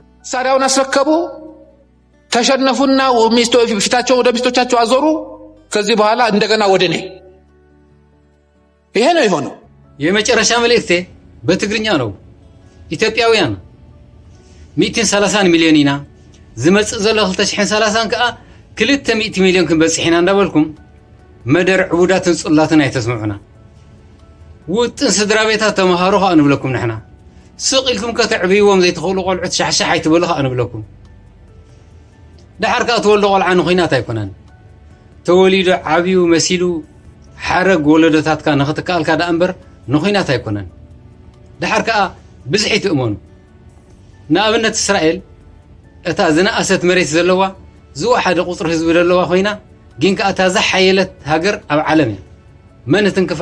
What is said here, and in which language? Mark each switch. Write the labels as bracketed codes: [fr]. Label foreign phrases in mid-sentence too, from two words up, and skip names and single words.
[am] መሳሪያውን አስረከቡ፣ ተሸነፉና ፊታቸው ወደ ሚስቶቻቸው አዞሩ። ከዚህ በኋላ እንደገና ወደ እኔ። ይሄ ነው የሆነው። የመጨረሻ መልእክቴ በትግርኛ ነው። [ti] ኢትዮጵያውያን 130 ሚሊዮን ኢና ዝመጽእ ዘሎ 2030 ከዓ 200 ሚሊዮን ክንበጽሕ ኢና እንዳበልኩም መደር ዕቡዳትን ጽላትን ኣይተስምዑና። ውጥን ስድራ ቤታት ተመሃሩ ከዓ ንብለኩም ንሕና ስቂልኩም ከተዕብይዎም ዘይትኽእሉ ቆልዑት ሻሕሻሕ ኣይትበሉ ከዓ ንብለኩም። ድሓር ከዓ ትወልዶ ቆልዓ ንኹናት ኣይኮነን። ተወሊዱ ዓብዩ መሲሉ ሓረግ ወለዶታትካ ንኽትከኣልካ ዳ እምበር ንኹናት ኣይኮነን። ድሓር ከዓ ብዝሒ ትእመኑ። ንኣብነት እስራኤል እታ ዝነኣሰት መሬት ዘለዋ ዝወሓደ ቁፅሪ ህዝቢ ዘለዋ ኮይና ግን ከዓ እታ ዝሓየለት ሃገር ኣብ ዓለም እያ። መን ትንክፋ?